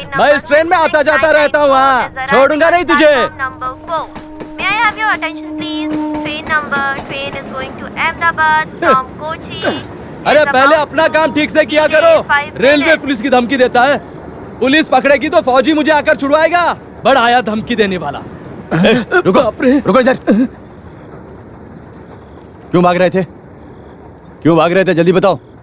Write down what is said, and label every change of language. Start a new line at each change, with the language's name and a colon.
Hindi: मैं इस ट्रेन में आता जाता रहता हूँ, हाँ, छोड़ूंगा नहीं तुझे।
English: Number 4. May I have your attention, please? Train is going to Ahmedabad from Kochi.
Hindi: अरे पहले अपना काम ठीक से किया करो। रेलवे पुलिस की धमकी देता है। पुलिस पकड़ेगी तो फौजी मुझे आकर छुड़वाएगा। बड़ा आया धमकी देने वाला। रुको रुको इधर। क्यों भाग रहे थे? क्यों भाग रहे थे, जल्दी बताओ।